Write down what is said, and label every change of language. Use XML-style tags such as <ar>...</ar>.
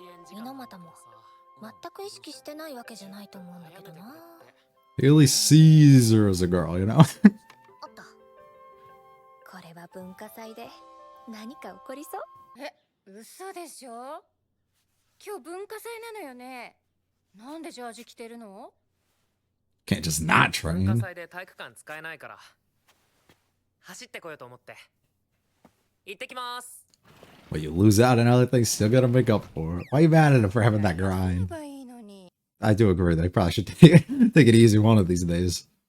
<ja>猪俣も全く意識してないわけじゃないと思うんだけどな。</ja> <en>He really sees her as a girl, you know?</en> <ja>おっと。これは文化祭で。何か起こりそう？え、嘘でしょ？今日文化祭なのよね。なんでジャージ着てるの？</ja> <en>Can't just not train.</en> <ja>文化祭で体育館使えないから走ってこようと思って。行ってきます。</ja> <en>Well, you lose out on other things, still gotta make up for it. Why are you mad at him for having that grind? I do agree that I probably should take it easy one of these days.</en>